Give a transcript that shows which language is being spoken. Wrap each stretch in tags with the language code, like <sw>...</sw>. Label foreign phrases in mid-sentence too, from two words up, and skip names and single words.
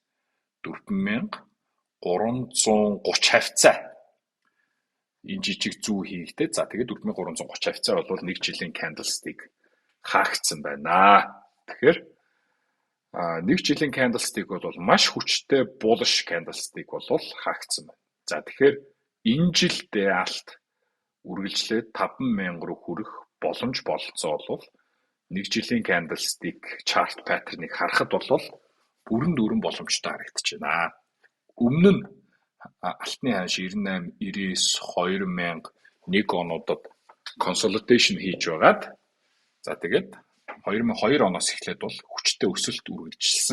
<mn>4330 хавцаа энэ жижиг зүү хийгдээд за тэгээд 4330 хавцаа бол 1 жилийн candlestick хаагдсан байна. Тэгэхээр 1 жилийн candlestick бол маш хүчтэй</mn> <en>bullish candlestick</en> <mn>бол хаагдсан байна. За тэгэхээр энэ жилдээ алт үргэлжлээд 50,000 руу хүрэх боломж бололцоо бол 1 жилийн</mn> <en>candlestick chart pattern-</en> <mn>ыг харахад бол бүрэн дүүрэн боломжтой харагдаж байна. Өмнө нь алтны ханш 98, 99, 2000 нэг онуудад consolidation хийж байгаад за тэгээд 2002 оноос эхлээд бол хүчтэй өсөлт үргэлжилсэн.</mn>